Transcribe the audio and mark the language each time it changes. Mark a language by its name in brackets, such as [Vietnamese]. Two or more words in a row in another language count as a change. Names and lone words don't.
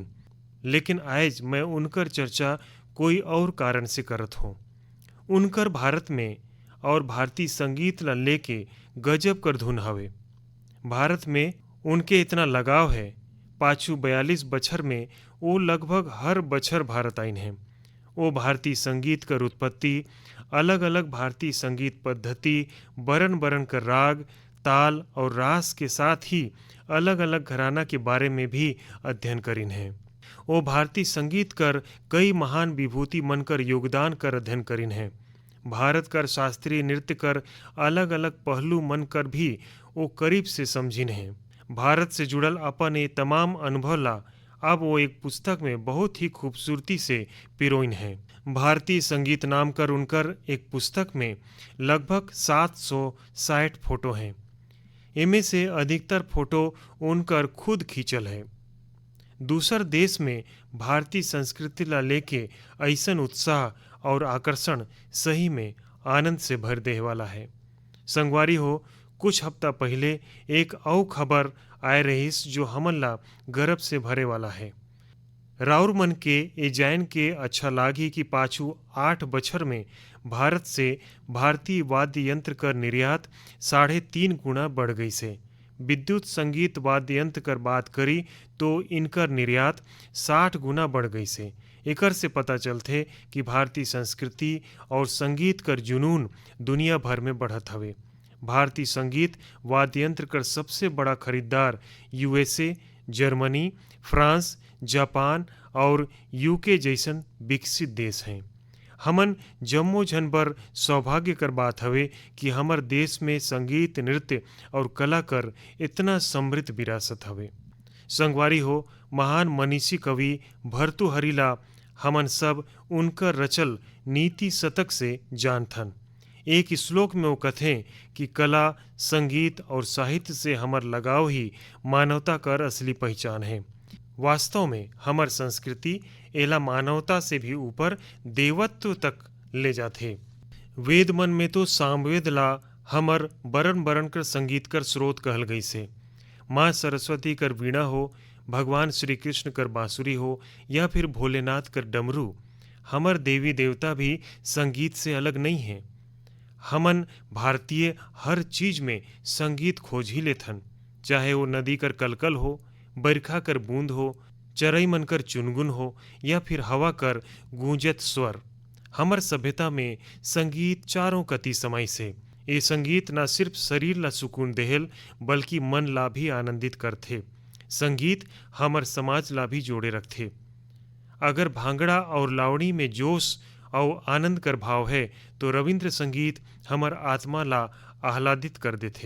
[Chhattisgarhi] लेकिन आज मैं उनकर चर्चा कोई और कारण से करत हूँ। उनकर भारत में और भारतीय संगीत ला लेके गजब कर धुन हवे। भारत में उनके इतना लगाव है, पाछू 42 बछर में वो लगभग हर बछर भारत आइन हैं। वो भारतीय संगीत कर उत्पत्ति, अलग अलग भारतीय संगीत पद्धति, बरन बरन कर राग, ताल और रास के साथ ही अलग अलग घराना के बारे में भी अध्ययन करिन हैं। वो भारतीय संगीत कर कई महान विभूति मन कर योगदान कर अध्ययन करिन हैं। भारत कर शास्त्रीय नृत्य कर अलग अलग पहलू मन कर भी वो करीब से समझिन हैं। भारत से जुड़ल अपन ये तमाम अनुभव ला अब वो एक पुस्तक में बहुत ही खूबसूरती से पिरोइन है। भारतीय संगीत नाम कर उनकर एक पुस्तक में लगभग 760 फोटो हैं। इनमें से अधिकतर फोटो उनकर खुद खींचल है। दूसर देश में भारतीय संस्कृति ला लेके ऐसन उत्साह और आकर्षण सही में आनंद से भर दे वाला है। संगवारी हो, कुछ हफ्ता पहले एक और खबर आए रहीस जो हमन ला गर्व से भरे वाला है। राउर मन के ए जान के अच्छा लागी कि पाछू 8 बछर में भारत से भारतीय वाद्य यंत्र कर निर्यात 3.5 गुना बढ़ गई से। विद्युत संगीत वाद्य यंत्र कर बात करी तो इनकर निर्यात 60 गुना बढ़ गई से। एकर से पता चलते कि भारतीय संस्कृति और संगीत कर जुनून दुनिया भर में बढ़त हवे। भारतीय संगीत वाद्य यंत्र कर सबसे बड़ा खरीदार यूएसए, जर्मनी, फ्रांस, जापान और यूके जैसन विकसित देश हैं। हमन जम्मो जनबर सौभाग्य कर बात हवे कि हमर देश में संगीत, नृत्य और कला कर इतना समृद्ध विरासत हवे। संगवारी हो, महान मनीषी कवि भर्तृहरि ला हमन सब उनकर रचल नीति शतक से जानथन। एक श्लोक में वो कथें कि कला, संगीत और साहित्य से हमर लगाव ही मानवता कर असली पहचान है। वास्तव में हमर संस्कृति एला मानवता से भी ऊपर देवत्व तक ले जाते। वेद मन में तो सामवेद ला हमर बरन बरन कर संगीत कर स्रोत कहल गई से। माँ सरस्वती कर वीणा हो, भगवान श्री कृष्ण कर बांसुरी हो या फिर भोलेनाथ कर डमरू, हमर देवी देवता भी संगीत से अलग नहीं है। हमन भारतीय हर चीज में संगीत खोज ही लेथन, चाहे वो नदी कर कलकल हो, बरखा कर बूंद हो, चरई मन कर चुनगुन हो या फिर हवा कर गूंजत स्वर। हमर सभ्यता में संगीत चारों कति समय से ये संगीत न सिर्फ शरीर ला सुकून देहल बल्कि मन ला भी आनंदित करथे। संगीत हमर समाज ला भी जोड़े रखथे। अगर भांगड़ा और लावणी में जोश और आनंद कर भाव है तो रविंद्र संगीत हमर आत्मा ला आह्लादित कर देथे।